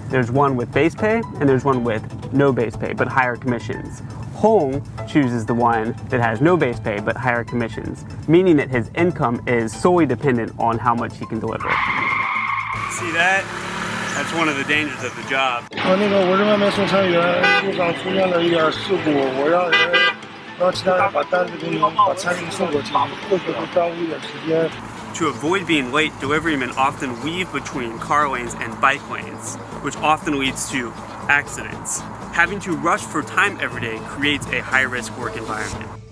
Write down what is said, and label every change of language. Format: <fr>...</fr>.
<en>There's one with base pay and there's one with no base pay but higher commissions. Hong chooses the one that has no base pay but higher commissions, meaning that his income is solely dependent on how much he can deliver. See that? That's one of the dangers of the job.</en> <zh>那个我是外卖送餐员，路上出现了一点事故，我让其他人把单子给你，把餐给你送过去，或许会耽误一点时间。</zh> <en>To avoid being late, deliverymen often weave between car lanes and bike lanes, which often leads to accidents. Having to rush for time every day creates a high-risk work environment.</en>